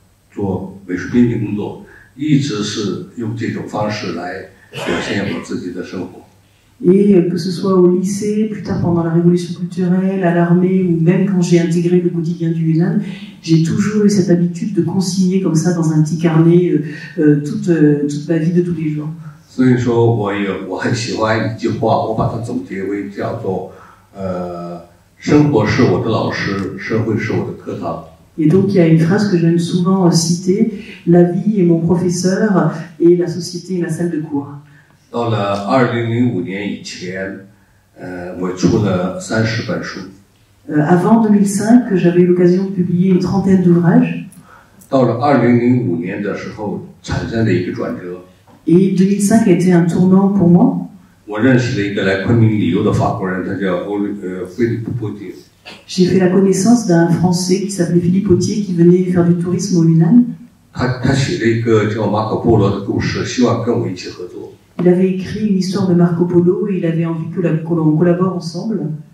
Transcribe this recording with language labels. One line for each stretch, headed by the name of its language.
Chinese: 做美术编辑工作，一直是用这种方式来表现我自己的生活。
French: Et que ce soit au lycée, plus tard pendant la révolution culturelle, à l'armée, ou même quand j'ai intégré le quotidien du Yunnan, j'ai toujours eu cette habitude de consigner comme ça dans un petit carnet toute ma vie de tous les jours.
Chinese: 所以说，我很喜欢一句话，我把它总结为叫做生活是我的老师，社会是我的课堂。
French: Et donc il y a une phrase que j'aime souvent citer: la vie est mon professeur et la société est ma salle de cours.
Chinese: 到了2005年以前，我出了30本书。
French: Avant 2005, j'avais eu l'occasion de publier une trentaine d'ouvrages.
Chinese: 到了2005年的时候，产生了一个转折。
French: Et 2005 a été un tournant pour moi.
Chinese: 我认识了一个来昆明旅游的法国人，他叫Philippe Potier。
French: J'ai fait la connaissance d'un Français qui s'appelait Philippe Potier, qui venait faire du tourisme au Yunnan.
Chinese: 他写了一个叫马可波罗的故事，希望跟我一起合作。
French: Il avait écrit une histoire de Marco Polo et il avait envie que l'on collabore ensemble.